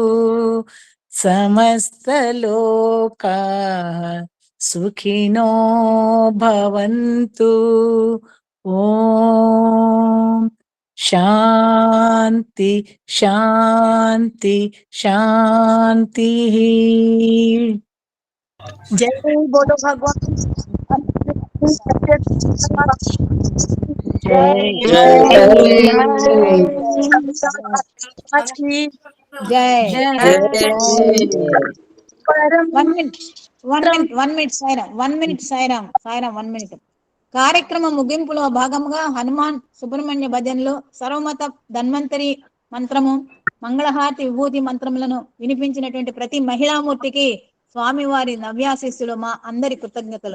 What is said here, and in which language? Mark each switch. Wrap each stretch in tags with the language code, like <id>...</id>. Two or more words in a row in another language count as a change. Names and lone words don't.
<sa>समस्त लोकाः सुखिनो भवन्तु ओम शांति शांति शांति</sa> <hi>जय बोलो भगवान</hi> <te>जय వన్ మినిట్ సాయిరామ్ కార్యక్రమం ముగింపులో భాగంగా హనుమాన్ సుబ్రహ్మణ్య భజనలు సర్వమత ధన్వంతరి మంత్రము మంగళహారతి విభూతి మంత్రములను వినిపించినటువంటి ప్రతి మహిళామూర్తికి స్వామివారి నవ్యాశిస్సులు మా అందరి కృతజ్ఞతలు.</te>